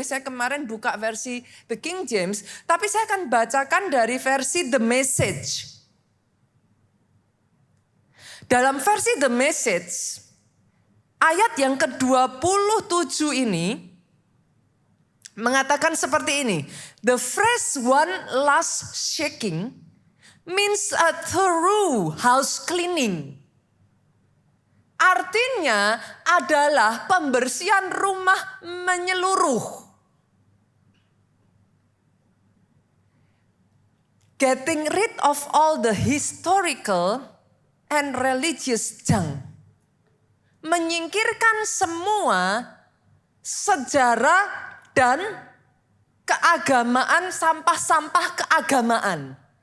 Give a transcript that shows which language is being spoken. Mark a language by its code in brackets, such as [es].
[id] Saya kemarin buka versi The King James. Tapi saya akan bacakan dari versi The Message. Dalam versi The Message, ayat yang ke-27 ini mengatakan seperti ini. [en] The phrase one last shaking means a thorough house cleaning. [id] Artinya adalah pembersihan rumah menyeluruh. [en] Getting rid of all the historical and religious junk. [id] Menyingkirkan semua sejarah dan keagamaan, sampah-sampah keagamaan.